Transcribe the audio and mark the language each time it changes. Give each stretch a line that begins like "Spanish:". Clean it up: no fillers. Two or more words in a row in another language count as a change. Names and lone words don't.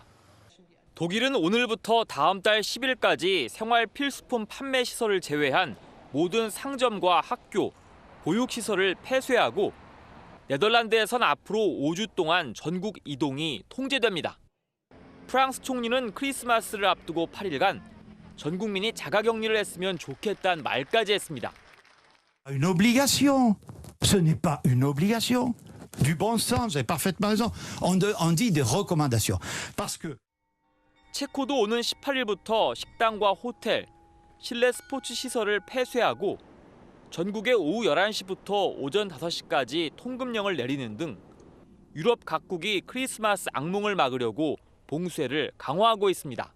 Korean: 독일은 오늘부터 다음 달 10일까지 생활 필수품 판매 시설을 제외한 모든 상점과 학교, 보육시설을 폐쇄하고 네덜란드에선 앞으로 5주 동안 전국 이동이 통제됩니다. 프랑스 총리는 크리스마스를 앞두고 8일간 전 국민이 자가격리를 했으면 좋겠다는 말까지 했습니다.
French: Une obligation. Ce n'est pas une obligation. Du bon sens, vous avez parfaitement raison. On dit des recommandations. Parce que
Korean: 체코도 오는 18일부터 식당과 호텔, 실내 스포츠 시설을 폐쇄하고 전국에 오후 11시부터 오전 5시까지 통금령을 내리는 등 유럽 각국이 크리스마스 악몽을 막으려고 봉쇄를 강화하고 있습니다.